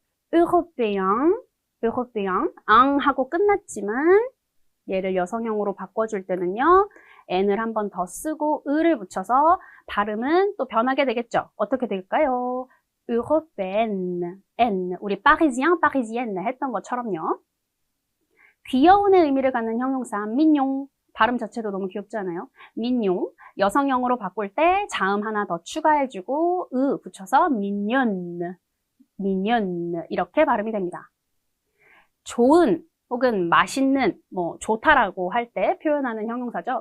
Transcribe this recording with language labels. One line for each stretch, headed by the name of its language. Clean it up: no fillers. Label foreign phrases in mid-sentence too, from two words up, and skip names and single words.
French: européen, européen,
Korean: 앙 하고 끝났지만 얘를 여성형으로 바꿔줄 때는요. n을 한 번 더 쓰고 의를 붙여서 발음은 또 변하게 되겠죠. 어떻게 될까요? européenne, n, 우리
French: parisien, parisienne
Korean: 했던 것처럼요. 귀여운의 의미를 갖는 형용사 mignon, 발음 자체도 너무 귀엽지 않아요? mignon, 여성형으로 바꿀 때 자음 하나 더 추가해주고 으 붙여서
French: mignonne, mignonne
Korean: 이렇게 발음이 됩니다. 좋은 혹은 맛있는, 뭐 좋다라고 할 때 표현하는 형용사죠.